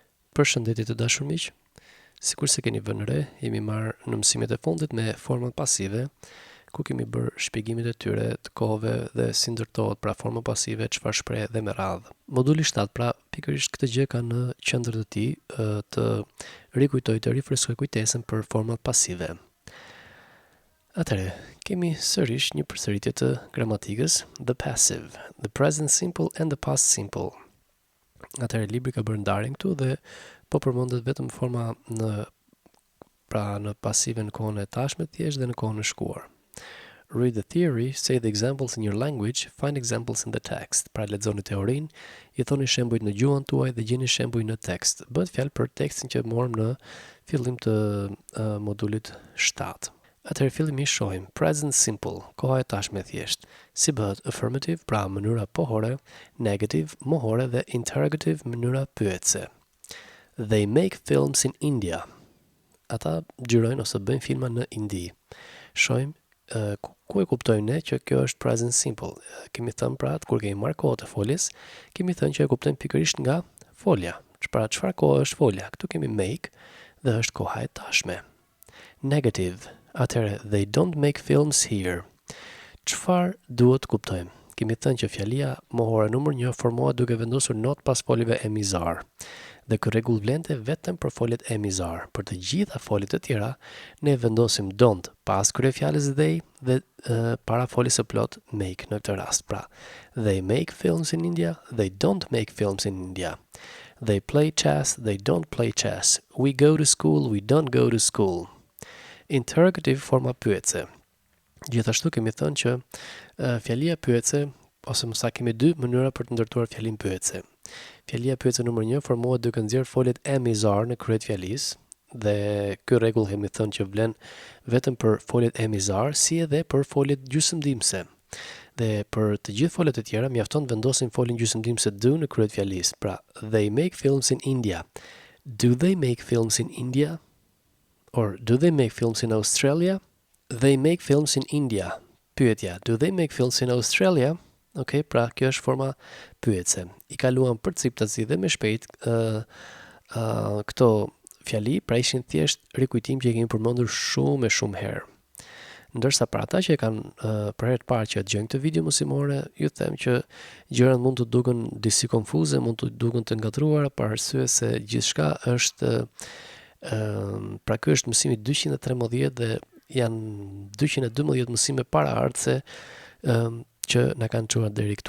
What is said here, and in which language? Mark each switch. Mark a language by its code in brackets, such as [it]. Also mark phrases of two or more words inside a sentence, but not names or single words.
[sq] Përshëndetje të dashur miq. Sikur se keni vënë re, jemi marrë në mësimet e fundit me format pasive, ku kemi bërë shpjegimet e tyre të kohëve dhe si ndërtohet pra forma pasive, çfarë shpreh dhe me radhë. Moduli 7 pra pikërisht këtë gjë ka në qendër të tij të rikujtoj të rifreskoj kujtesën për format pasive. Atëherë, kemi sërish një përsëritje të gramatikës, [en] the passive, the present simple and the past simple. [sq] Atëherë libri ka bërë ndarjen këtu dhe po përmendet vetëm forma në pasive në kohën e tashme thjesht dhe në kohën e shkuar. [en] Read the theory, say the examples in your language, find examples in the text. [sq] Pra lexoni teorinë, i thoni shembujt në gjuhën tuaj dhe gjeni shembuj në tekst. Bëhet fjalë për tekstin që morëm në fillim të modulit 7. Atëherë fillimisht shohim [en] present simple, [sq] koha e tashme thjesht. Si bëhet affirmative, pra mënyra pohore, negative, mohore dhe interrogative, mënyra pyetëse. [en] They make films in India. [sq] Ata gjyrojnë ose bëjnë filma në Indi. Shohim ku e kuptojmë ne që kjo është [en] present simple. [sq] Kemi thënë pra kur kemi marrë kohë të foljes, kemi thënë që e kuptojmë pikërisht nga folja. Çfarë kohë është folja? Këtu kemi make dhe është koha e tashme. Negative. Atëherë, [en] they don't make films here. [sq] Çfarë duhet kuptojmë? Kemi thënë që fjalia mohore numër 1 formohet duke vendosur not pas foljeve emizar. Dhe ky rregull vlente vetëm për foljet emizar. Për të gjitha foljet e tjera, ne vendosim don't pas kryefjalës they dhe para foljes së plot make në këtë rast. Pra, [en] they make films in India, they don't make films in India. They play chess, they don't play chess. We go to school, we don't go to school. [sq] Interrogative forma pyetëse. Gjithashtu kemi thënë që fjalia pyetëse, ose më saktë kemi dy mënyra për të ndërtuar fjalin pyetëse. Fjalia pyetëse numër 1 formohet duke nxjerrë foljet emizar në kryet fjalisë, dhe ky rregull kemi thënë që vlen vetëm për foljet emizar, si edhe për foljet gjysmëdimse. Dhe për të gjithë foljet e tjera mjafton vendosim foljen gjysmëdimse do në kryet fjalisë. Pra, [en] they make films in India. Do they make films in India? Or, do they make films in Australia? They make films in India. Pyetja, do they make films in Australia? [sq] Ok, pra kjo është forma pyetëse. I kaluam për ciptazi dhe me shpejt këto fjali, pra ishin thjesht rikujtim që i kemi përmendur shumë herë. Ndërsa për ata që e kanë për herë të parë që dëgjojnë këtë video mësimore, ju them që gjërat mund të duken disi konfuze, mund të duken të ngatruara për arsye se gjithçka është pra ky është mësimi 213 dhe janë 212 mësime paraardhëse që na kanë çuar deri këtu.